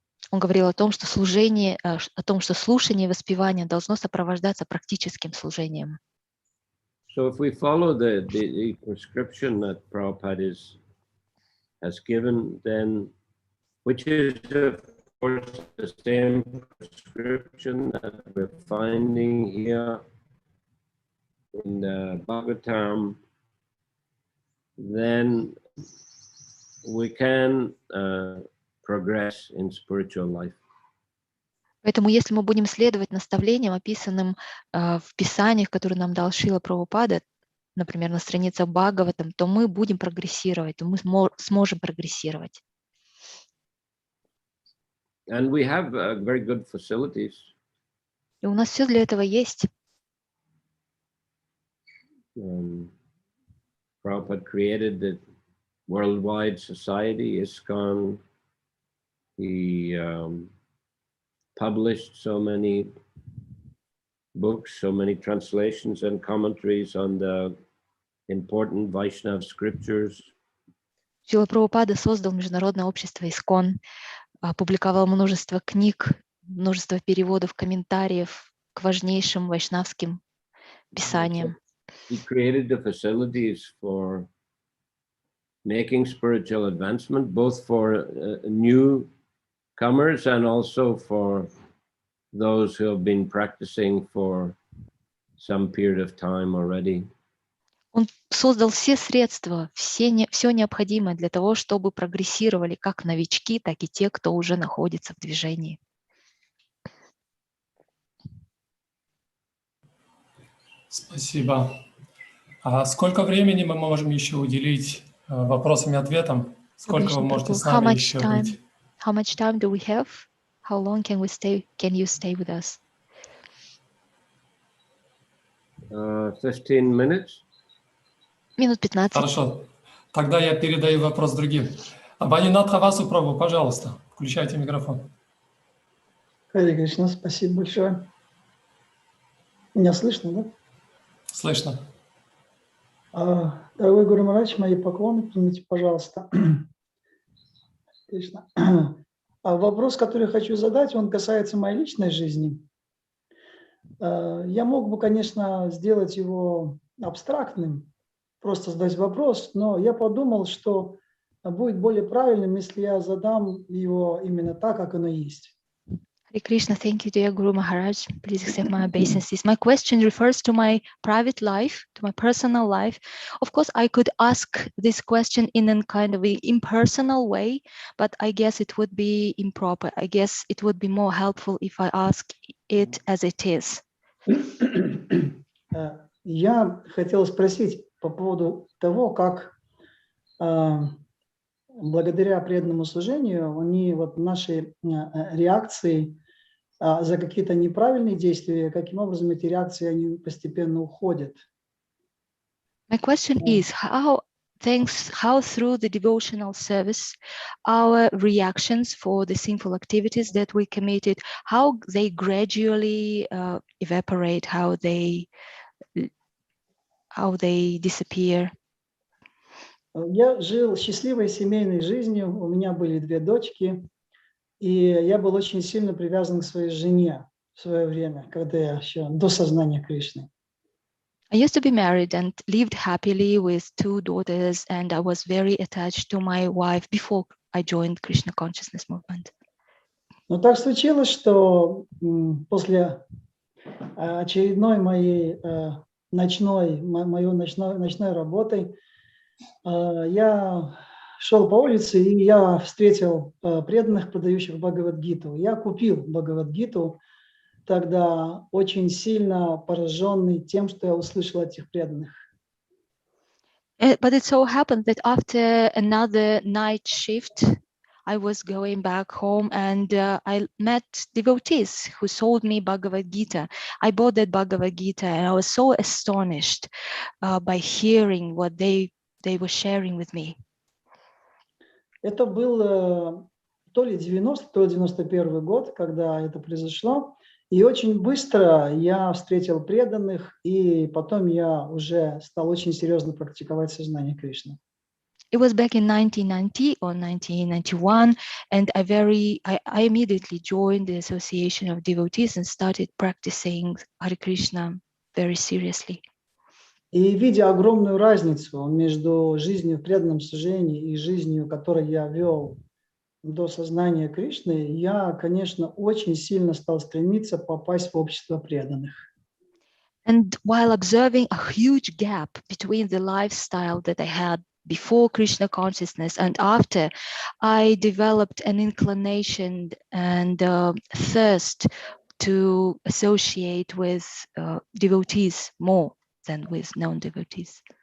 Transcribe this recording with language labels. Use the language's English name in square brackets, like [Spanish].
[Russian] Он говорил о том, что слушание и воспевание должно сопровождаться практическим служением. [English] So if we follow the prescription that Prabhupada has given, then, which is of course the same prescription that we're finding here in the Bhagavatam, then we can progress in spiritual life. [Russian] Поэтому если мы будем следовать наставлениям, описанным в Писаниях, которые нам дал Шрила Прабхупада, например, на страницах Бхагаватам, то мы будем прогрессировать, то мы сможем прогрессировать. [English] And we have very good facilities. [Russian] И у нас все для этого есть. [English] Prabhupada created the worldwide society, ISKCON. He published so many books, so many translations and commentaries on the important Vaishnava scriptures. [Russian] Шрила Прабхупада создал международное общество ИСККОН, опубликовал множество книг, множество переводов, комментариев к важнейшим вайшнавским писаниям. [English] He created the facilities for making spiritual advancement, both for newcomers and also for those who have been practicing for some period of time already. [Russian] Он создал все средства, все необходимое для того, чтобы прогрессировали как новички, так и те, кто уже находится в движении. Спасибо. А сколько времени мы можем еще уделить вопросам и ответам? Сколько вы можете с нами еще быть? [English] How much time do we have? How long can you stay with us? 15 minutes. [Russian] Минут 15. Хорошо. Тогда я передаю вопрос другим. Абанинатха Васу Прабху, пожалуйста, включайте микрофон. Харе Кришна, спасибо большое. Меня слышно, да? Слышно. Дорогой Гуру Махарадж, мои поклоны, примите, пожалуйста. Кришна. Вопрос, который я хочу задать, он касается моей личной жизни. Я мог бы, конечно, сделать его абстрактным, просто задать вопрос, но я подумал, что будет более правильным, если я задам его именно так, как оно есть. [English] Hare Krishna, thank you, dear Guru Maharaj. Please accept my obeisances. My question refers to my private life, to my personal life. Of course, I could ask this question in a kind of impersonal way, but I guess it would be improper. I guess it would be more helpful if I ask it as it is. [Russian] Я хотел спросить по поводу того, как благодаря преданному служению они наши реакции за какие-то неправильные действия, каким образом эти реакции они постепенно уходят. [English] My question is how through the devotional service, our reactions for the sinful activities that we committed, how they gradually evaporate, how they disappear. [Russian] Я жил счастливой семейной жизнью, у меня были 2 дочки, и я был очень сильно привязан к своей жене в свое время, когда я еще до сознания Кришны. [English] I used to be married and lived happily with 2 daughters, and I was very attached to my wife before I joined Krishna consciousness movement. [Russian] Но так случилось, что после очередной моей ночной работы я шел по улице, и я встретил преданных, продающих Бхагавад-гиту. Я купил Бхагавад-гиту, тогда очень сильно пораженный тем, что я услышал от этих преданных. [English] But it so happened that after another night shift, I was going back home and I met devotees who sold me Bhagavad Gita. I bought that Bhagavad Gita and I was so astonished by hearing what they were sharing with me. [Russian] Это был то ли 90-й, то ли 91-й год, когда это произошло. И очень быстро я встретил преданных, и потом я уже стал очень серьезно практиковать сознание Кришны. [English] It was back in 1990 or 1991, and I immediately joined the Association of Devotees and started practicing Hare Krishna very seriously. [Russian] И видя огромную разницу между жизнью в преданном служении и жизнью, которую я вел до сознания Кришны, я, конечно, очень сильно стал стремиться попасть в общество преданных. [English] And while observing a huge gap between the lifestyle that I had before Krishna consciousness and after, I developed an inclination and thirst to associate with devotees more than with non-devotees.